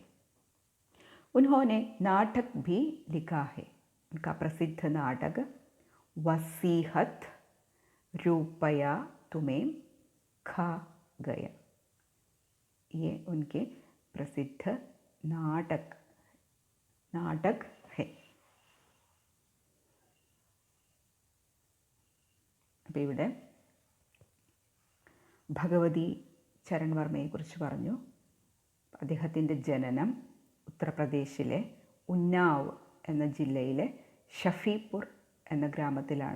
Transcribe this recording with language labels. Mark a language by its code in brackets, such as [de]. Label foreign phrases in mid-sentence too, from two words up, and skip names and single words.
[hi] उन्होंने नाटक भी लिखा है। उनका प्रसिद्ध नाटक वसीहत, रुपया तुम्हें खा गया, ये उनके प्रसिद्ध नाटक है। [ml] അപ്പോൾ ഇവിടെ ഭഗവതി ചരൺ വർമ്മയെക്കുറിച്ച് പറഞ്ഞു. അദ്ദേഹത്തിൻ്റെ ജനനം ഉത്തർപ്രദേശിലെ ഉന്നാവ് എന്ന ജില്ലയിലെ ഷഫീപൂർ എന്ന ഗ്രാമത്തിലാണ്.